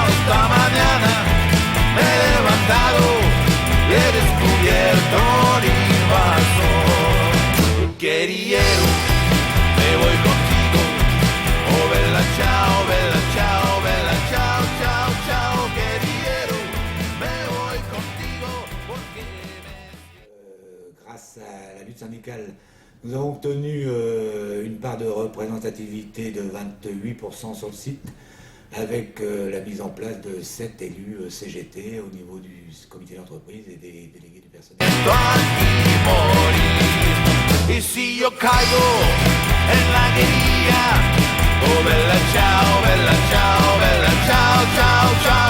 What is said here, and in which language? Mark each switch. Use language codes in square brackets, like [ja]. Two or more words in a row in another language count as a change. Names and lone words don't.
[es] Esta mañana me he levantado y he descubierto un invasor. Querido, me voy contigo, [it] oh bella ciao, bella ciao, bella ciao, ciao, ciao. [es] Querido, me voy contigo porque [fr] grâce à la lutte syndicale, nous avons obtenu une part de représentativité de 28% sur le site, avec la mise en place de 7 élus CGT au niveau du comité d'entreprise et des délégués du personnel. [es] Y si yo caigo en la guerrilla, [it] oh bella ciao, bella ciao, bella ciao, ciao, ciao.